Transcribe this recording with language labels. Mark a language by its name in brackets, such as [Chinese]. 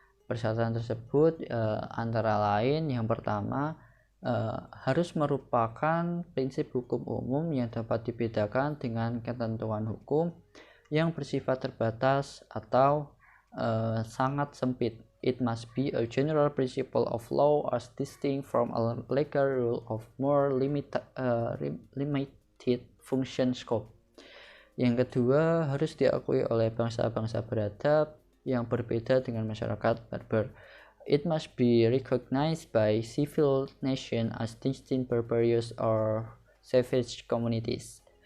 [Indonesian] Persyaratan tersebut antara lain, yang pertama, harus merupakan prinsip hukum umum yang dapat dibedakan dengan ketentuan hukum yang bersifat terbatas atau sangat sempit. [English] It must be a general principle of law as distinct from a legal rule of more limited function scope. [Indonesian] Yang kedua, harus diakui oleh bangsa-bangsa beradab yang berbeda dengan masyarakat barbar. [English] It must be recognized by civil nations as distinct barbarous or savage communities.